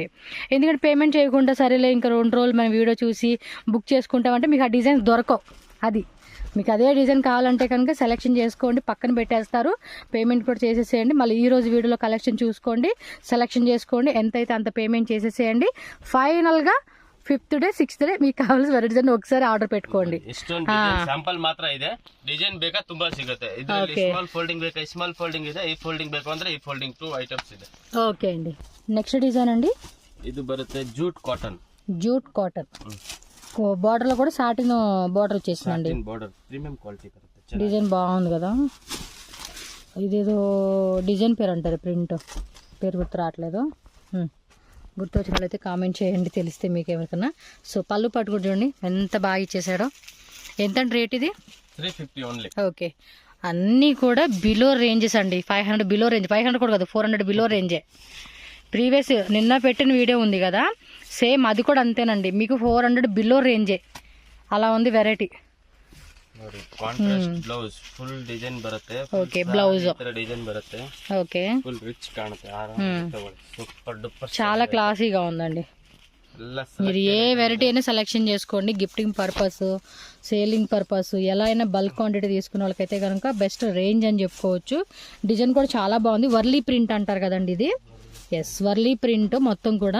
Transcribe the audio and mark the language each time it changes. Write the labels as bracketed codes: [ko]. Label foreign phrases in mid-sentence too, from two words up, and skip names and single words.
[te] ఎందుకంటే పేమెంట్ చేయకుండా సరేలే ఇంకా 2 రోజులు మనం వీడియో చూసి బుక్ చేసుకుంటామంటే మీకు ఆ డిజైన్స్ దొరకవు. అది మీకు అదే డిజైన్ కావాలంటే కనుక సెలెక్షన్ చేసుకోండి, పక్కన పెట్టేస్తారు, పేమెంట్ కూడా చేసేసేయండి. మళ్ళీ ఈ రోజు వీడియోలో కలెక్షన్ చూసుకోండి, సెలెక్షన్ చేసుకోండి, ఎంతైతే అంత పేమెంట్ చేసేసేయండి. ఫైనల్గా [en] 5th day 6th day [te] మీకు కావాల్సిన డిజైన్ ఒకసారి ఆర్డర్ పెట్టుకోండి. [kn] ಸ್ಯಾಂಪಲ್ ಮಾತ್ರ ಇದೆ, ಡಿಸೈನ್ ಬೇಕಾ ತುಂಬಾ ಸಿಗುತ್ತೆ. ಇದರಲ್ಲಿ [en] small folding [kn] ಬೇಕಾ [en] small folding [kn] ಇದೆ, ಈ ಫೋಲ್ಡಿಂಗ್ ಬೇಕು ಅಂದ್ರೆ ಈ ಫೋಲ್ಡಿಂಗ್ 2 ಐಟಮ್ಸ್ ಇದೆ. [te] ఓకే అండి, [en] next design [te] అండి. [kn] ಇದು ಬರುತ್ತೆ [en] jute cotton. [te] బార్డర్ లో కూడా [en] satin border [te] వచ్చేసిందండి. [en] border premium quality [te] బರುತ್ತೆ. డిజైన్ బాగుంది కదా. ఇదేదో డిజైన్ పేరు అంటారు, ప్రింట్ పేరు గుర్తు రావట్లేదు. గుర్తు వచ్చిన వాళ్ళైతే కామెంట్ చేయండి, తెలిస్తే మీకు ఎవరికన్నా. సో పళ్ళు పట్టు కూడా చూడండి ఎంత బాగా ఇచ్చేసాడో. ఎంత రేట్ ఇది? 350 ఓన్లీ. ఓకే, అన్నీ కూడా [en] below ranges [te] అండి. 500 [en] below range, [te] 500 కూడా కాదు, 400 [en] below range. [te] ప్రీవియస్ నిన్న పెట్టిన వీడియో ఉంది కదా, సేమ్ అది కూడా అంతేనండి, మీకు 400 [en] below range. [te] అలా ఉంది వెరైటీ. [en] blouse full design [kn] ಬರುತ್ತೆ. [en] OK, blouse [kn] ಡಿಸೈನ್ ಬರುತ್ತೆ. [te] ఓకే, [en] full rich [kn] ಕಾಣುತ್ತೆ. [en] super duper, [te] చాలా క్లాసీగా ఉందండి. మీరు ఏ వెరైటీ అయినా సెలెక్షన్ చేసుకోండి. [en] gifting purpose, selling purpose, [te] ఎలా అయినా [en] bulk quantity [te] తీసుకున్న వాళ్ళకైతే కనుక [en] best range [te] అని చెప్పుకోవచ్చు. డిజైన్ కూడా చాలా బాగుంది. వర్లీ ప్రింట్ అంటారు కదండి ఇది. [en] yes, Warli print [te] మొత్తం కూడా.